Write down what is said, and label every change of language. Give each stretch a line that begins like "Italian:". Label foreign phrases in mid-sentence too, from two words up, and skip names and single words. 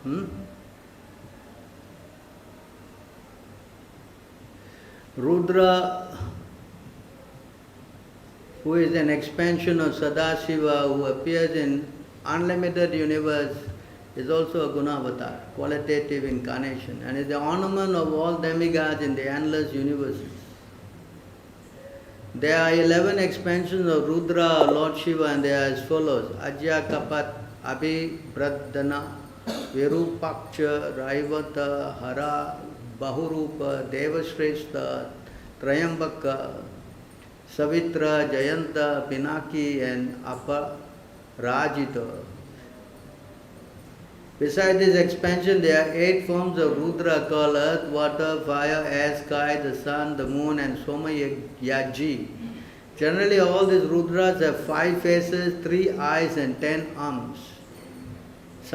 English: Rudra, who is an expansion of Sadashiva, who appears in unlimited universe, is also a Gunavatar, qualitative incarnation, and is the ornament of all demigods in the endless universes. There are 11 expansions of Rudra, Lord Shiva, and they are as follows: Ajya Kapat, Abhibradana, Virupakcha, Raivata, Hara, Bahurupa, Devashrestha, Trayambaka, Savitra, Jayanta, Pinaki, and Aparajita. Besides this expansion, there are 8 forms of Rudra called earth, water, fire, air, sky, the sun, the moon, and Somayaji. Generally, all these Rudras have 5 faces, 3 eyes, and 10 arms.